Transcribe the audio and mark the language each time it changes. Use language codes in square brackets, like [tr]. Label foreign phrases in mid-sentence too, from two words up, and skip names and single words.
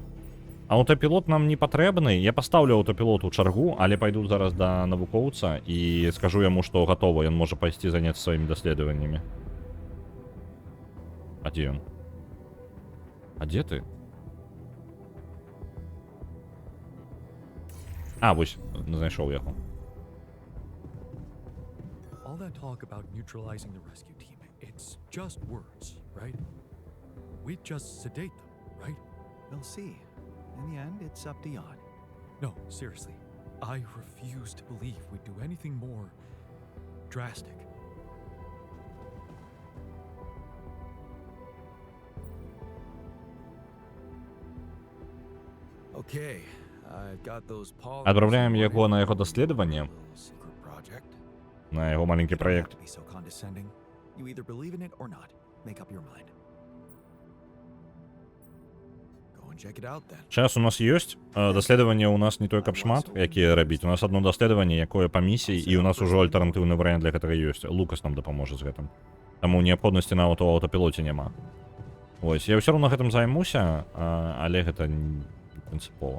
[be] Аўтапілот нам не патрэбны. Я пастаўлю аўтапілот у чаргу, але пайду зараз да навукоўца і скажу яму, што гатова, ён можа пайсці заняцца сваімі даследаваннямі. А дзе ён? А дзе ты? Вось, знайшоў яго. [en] All that talk about neutralizing the rescue team, it's just words, right? We'd just sedate them, right? We'll see. In the end, it's up to Jan. No, seriously. I refuse to believe we'd do anything more drastic. Okay, I've got those polymers. [be] Адправляем яго на яго даследаванне, [en] Secret project. [be] на яго маленькі [en] You don't have [be] праект. [en] to be so condescending. You either believe in it or not. Make up your mind. Go and check it out then. [be] Час у нас ёсць. Даследаванне у нас не той каб шмат, якія рабіць. У нас одно даследаванне, якое па місіі, і у нас ужо альтэрнатыўны варыянт для гэтага ёсць. Лукас нам дапаможа з гэтым. Таму неабходнасці нават у аўтапілоце няма. Вось, я ўсё роўна гэтым займуся, але гэта не прынцыпова.